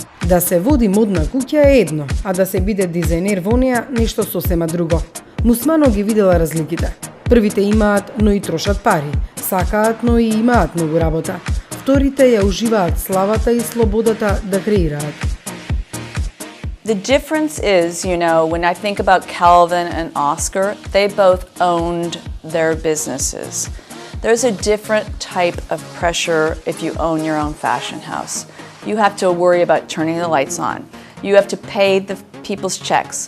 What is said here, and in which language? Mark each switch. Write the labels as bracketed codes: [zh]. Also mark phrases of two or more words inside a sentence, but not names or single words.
[mk] Да се води модна куќа е едно, а да се биде дизајнер во неа нешто сосема друго. Мусмано ги видела разликите. Првите имаат, но и трошат пари. Сакаат, но и имаат многу работа. Вторите ја уживаат славата и слободата да креираат. [en] The difference is, when I think about Calvin and Oscar, they both owned their businesses. There's a different type of pressure if you own your own fashion house. You have to worry about turning the lights on. You have to pay the people's checks.